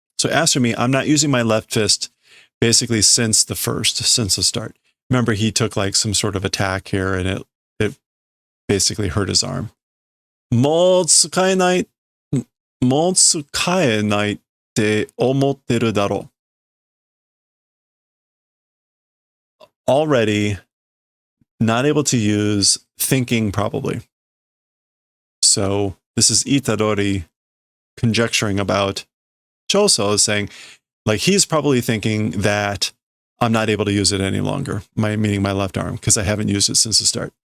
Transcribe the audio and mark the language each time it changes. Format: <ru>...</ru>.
<en>So as for me, I'm not using my left fist basically since the start. Remember, he took like some sort of attack here and it basically hurt his arm.</en> <ja>もう使えない、もう使えないって思ってるだろう。</ja> <en>Already not able to use, thinking probably. So this is Itadori conjecturing about Choso, saying, like, he's probably thinking that I'm not able to use it any longer, meaning my left arm, because I haven't used it since the start.</en>